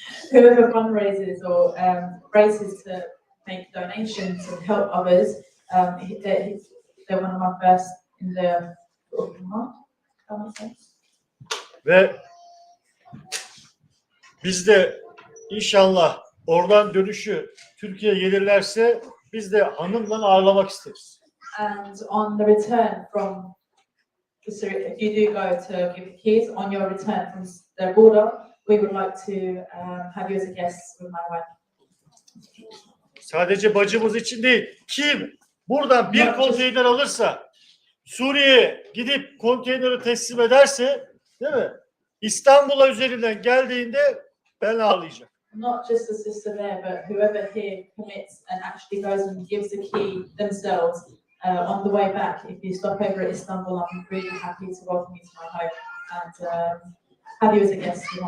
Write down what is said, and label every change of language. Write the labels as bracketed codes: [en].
[en] whoever fundraises or races to make donations and help others, they're one of my first in the Ummah. That makes sense. [tr] Ve biz de inşallah oradan dönüşü Türkiye'ye gelirlerse biz de hanımla ağırlamak isteriz. [en] And on the return from if you do go to give the keys, on your return from the border, we would like to have you as a guest with my wife. [tr] Sadece bacımız için değil, kim buradan bir konteyner alırsa, Suriye'ye gidip konteyneri teslim ederse, değil mi? İstanbul'a üzerinden geldiğinde ben ağlayacağım. [en] Not just the sister there, but whoever here commits and actually goes and gives the key themselves on the way back. If you stop over at Istanbul, I'm really happy to welcome you to my home and have you as a guest.